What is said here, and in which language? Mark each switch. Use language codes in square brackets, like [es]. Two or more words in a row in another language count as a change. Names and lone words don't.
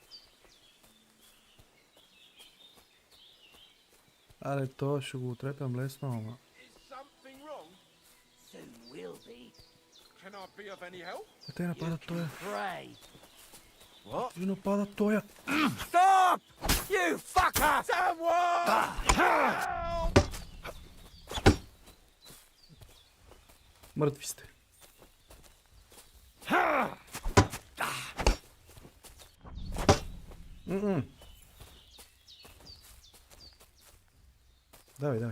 [bg] Аре, то ще го отрепям лесно, ама. Те нападат тоя. Ви нападат тоя. [en] Stop! You fucker! [bg] Мъртви сте. Давай, давай.